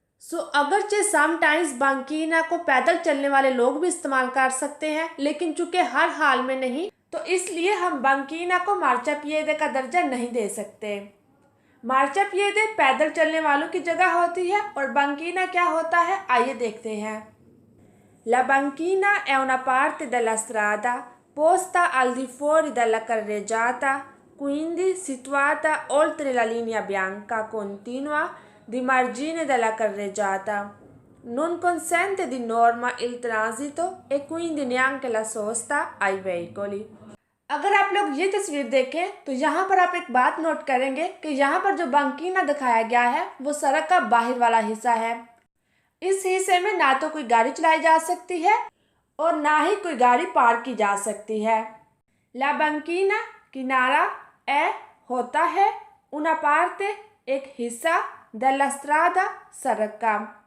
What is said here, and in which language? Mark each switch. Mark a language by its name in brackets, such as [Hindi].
[Hindi] सो अगरचे समटाइम्स बंकीना को पैदल चलने वाले लोग भी इस्तेमाल कर सकते हैं, लेकिन चूंकि हर हाल में नहीं, तो इसलिए हम बंकीना को मार्चापिएडे का दर्जा नहीं दे सकते। मार्चापिएडे पैदल चलने वालों की जगह होती है और बंकीना क्या होता है, आइए देखते हैं। [Italian] La banchina è una parte della strada posta al di fuori della carreggiata, quindi situata oltre la linea bianca continua di margine della carreggiata. Non consente di norma il transito e quindi neanche la sosta ai veicoli. [Hindi] अगर आप लोग ये तस्वीर देखें तो यहाँ पर आप एक बात नोट करेंगे कि यहाँ पर जो बंकीना दिखाया गया है वो सड़क का बाहर वाला हिस्सा है। इस हिस्से में ना तो कोई गाड़ी चलाई जा सकती है और ना ही कोई गाड़ी पार की जा सकती है। ला बंकीना किनारा ए होता है [Italian] una parte [Hindi] एक हिस्सा [Italian] della strada [Hindi] सड़क का।